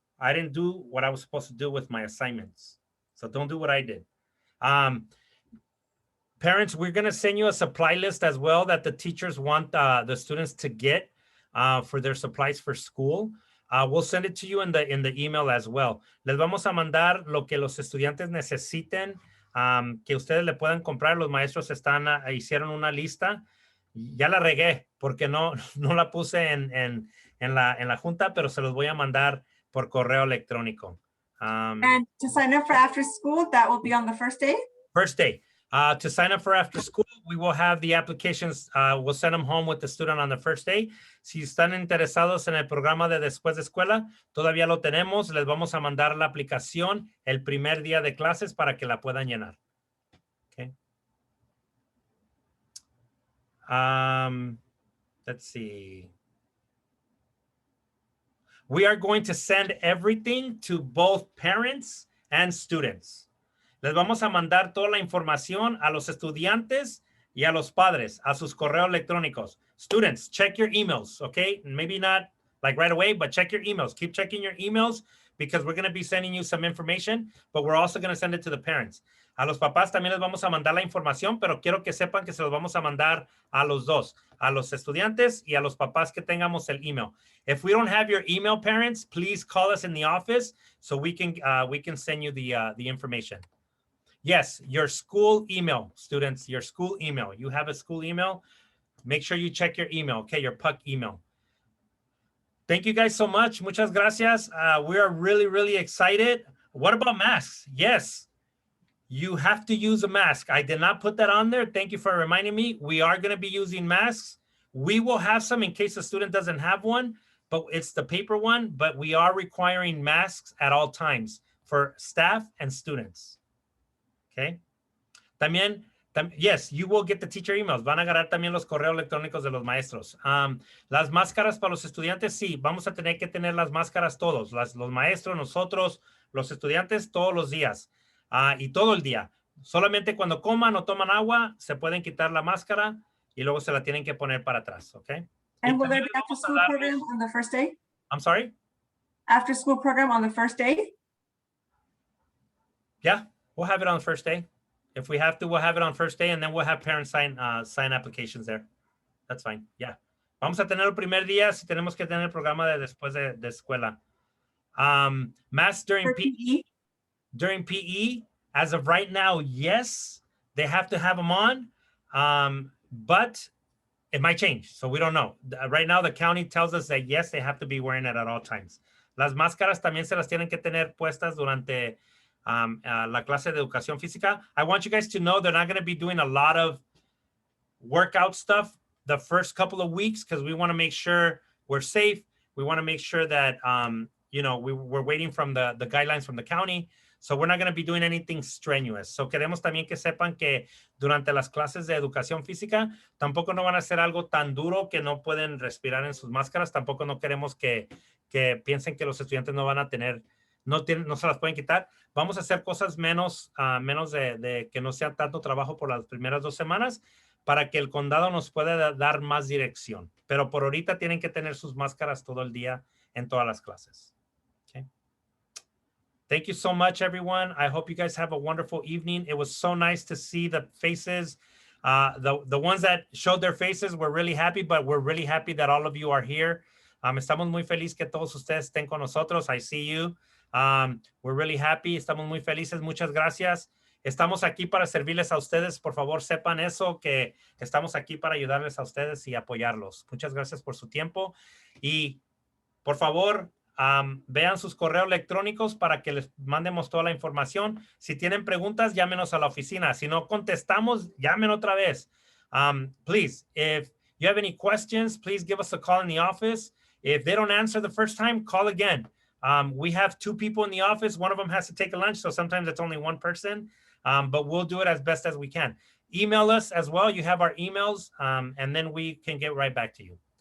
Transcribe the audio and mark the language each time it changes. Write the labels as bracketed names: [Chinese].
[English] I didn't do what I was supposed to do with my assignments. So don't do what I did. Parents, we're going to send you a supply list as well that the teachers want the students to get for their supplies for school. We'll send it to you in the email as well. [Spanish] Les vamos a mandar lo que los estudiantes necesiten, que ustedes le puedan comprar. Los maestros hicieron una lista. Ya la regué porque no la puse en la junta, pero se los voy a mandar por correo electrónico. [English] And to sign up for after school, that will be on the first day? First day. To sign up for after school, we will have the applications. We'll send them home with the student on the first day. [Spanish] Si están interesados en el programa de después de escuela, todavía lo tenemos. Les vamos a mandar la aplicación el primer día de clases para que la puedan llenar. [English] Okay. Let's see. We are going to send everything to both parents and students. [Spanish] Les vamos a mandar toda la información a los estudiantes y a los padres, a sus correos electrónicos. [English] Students, check your emails, okay? Maybe not like right away, but check your emails. Keep checking your emails because we're going to be sending you some information, but we're also going to send it to the parents. [Spanish] A los papás también les vamos a mandar la información, pero quiero que sepan que se los vamos a mandar a los dos, a los estudiantes y a los papás que tengamos el email. [English] If we don't have your email, parents, please call us in the office so we can send you the information. Yes, your school email, students, your school email. You have a school email. Make sure you check your email, okay, your PUC email. Thank you guys so much. [Spanish] Muchas gracias. [English] We are really, really excited. What about masks? Yes, you have to use a mask. I did not put that on there. Thank you for reminding me. We are going to be using masks. We will have some in case the student doesn't have one, but it's the paper one. But we are requiring masks at all times for staff and students. Okay. [Spanish] También, [English] yes, you will get the teacher emails. [Spanish] Van a agarrar también los correos electrónicos de los maestros. Las máscaras para los estudiantes, sí, vamos a tener que tener las máscaras todos. Los maestros, nosotros, los estudiantes, todos los días. Y todo el día. Solamente cuando coman o toman agua, se pueden quitar la máscara y luego se la tienen que poner para atrás, ¿ok? [English] And will there be after school program on the first day? I'm sorry? After school program on the first day? Yeah, we'll have it on the first day. If we have to, we'll have it on first day, and then we'll have parents sign applications there. That's fine. Yeah. [Spanish] Vamos a tener el primer día si tenemos que tener el programa de después de escuela. [English] Mass during PE. During PE, as of right now, yes, they have to have them on, but it might change, so we don't know. Right now, the county tells us that yes, they have to be wearing it at all times. [Spanish] Las máscaras también se las tienen que tener puestas durante la clase de educación física. [English] I want you guys to know they're not going to be doing a lot of workout stuff the first couple of weeks because we want to make sure we're safe. We want to make sure that, you know, we're waiting from the guidelines from the county. So we're not going to be doing anything strenuous. [Spanish] So queremos también que sepan que durante las clases de educación física tampoco no van a hacer algo tan duro que no pueden respirar en sus máscaras. Tampoco no queremos que piensen que los estudiantes no van a tener, no se las pueden quitar. Vamos a hacer cosas menos de que no sea tanto trabajo por las primeras 2 semanas para que el condado nos pueda dar más dirección. Pero por ahorita tienen que tener sus máscaras todo el día en todas las clases. [English] Thank you so much, everyone. I hope you guys have a wonderful evening. It was so nice to see the faces. The ones that showed their faces were really happy, but we're really happy that all of you are here. [Spanish] Estamos muy felices que todos ustedes estén con nosotros. [English] I see you. We're really happy. [Spanish] Estamos muy felices. Muchas gracias. Estamos aquí para servirles a ustedes. Por favor, sepan eso, que estamos aquí para ayudarles a ustedes y apoyarlos. Muchas gracias por su tiempo. Y, por favor, vean sus correos electrónicos para que les mandemos toda la información. Si tienen preguntas, llámenos a la oficina. Si no contestamos, llamen otra vez. [English] Please, if you have any questions, please give us a call in the office. If they don't answer the first time, call again. We have 2 people in the office. One of them has to take a lunch, so sometimes it's only 1 person, but we'll do it as best as we can. Email us as well. You have our emails, and then we can get right back to you.